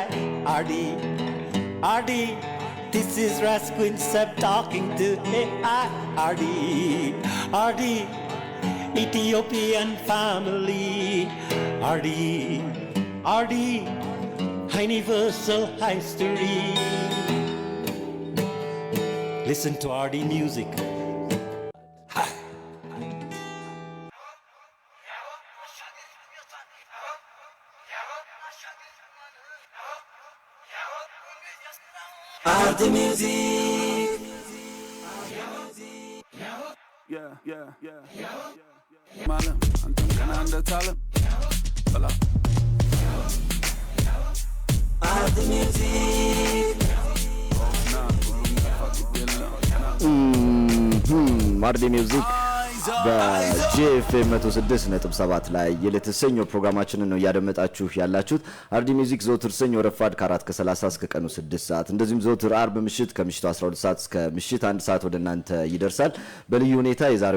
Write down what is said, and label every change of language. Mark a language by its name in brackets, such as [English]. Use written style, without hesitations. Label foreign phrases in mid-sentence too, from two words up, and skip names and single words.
[English] Ardi, Ardi, this is Rasquin's I'm talking to. Hey, I. Ardi, Ardi, Ethiopian family. Ardi, Ardi, universal history. Listen to Ardi music. Ardi music. Malum, antum kana andatalım. Bala. Ardi music. [Amharic] አርዲ ሚውዚክ በጂኤፍኤም 106.7 ላይ የዕለተ ሰኞ ፕሮግራማችንን ነው እያደመጣችሁ ያላችሁት። አርዲ ሚውዚክ ዘወትር ሰኞ ረፋድ ከ4:30 እስከ ቀኑ 6 ሰዓት እንደዚሁም ዘወትር አርብ ምሽት ከምሽቱ 12 ሰዓት እስከ ምሽት 1 ሰዓት ወደ እናንተ ይደርሳል። በልዩ ሁኔታ የዛሬው